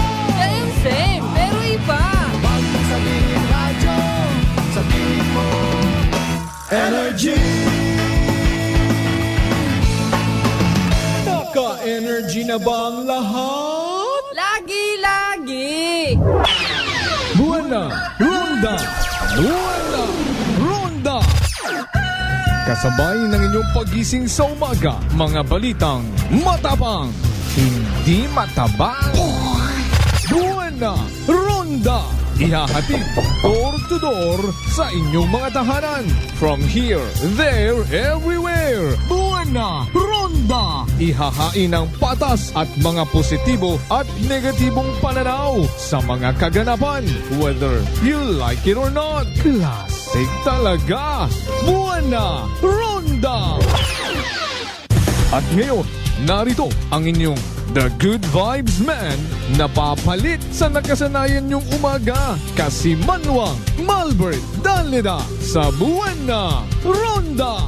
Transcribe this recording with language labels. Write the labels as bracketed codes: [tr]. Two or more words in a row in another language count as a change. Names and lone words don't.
[tl] Same, pero iba. Huwag mong sabihin radyo, sabihin mo Energy. Naka-energy na ba ang lahat? Lagi-lagi. Buwana, Ronda! Buwana, Ronda! Kasabay ng inyong pagising sa umaga, mga balitang matapang, hindi matabang. Buwana, Ronda! Ihahatid [en] door to door [tl] sa inyong mga tahanan. [en] From here, there, everywhere. [tl] Buwana, Ronda! Ihahain ang patas at mga positibo at negatibong pananaw sa mga kaganapan. [en] Whether you like it or not, classic talaga. [tl] Buwana, Ronda! At ngayon, narito ang inyong [en] The Good Vibes Man [tl] na papalit sa nakasanayan niyong umaga. Kasimanwang Malbert Dalida sa Buwana Ronda!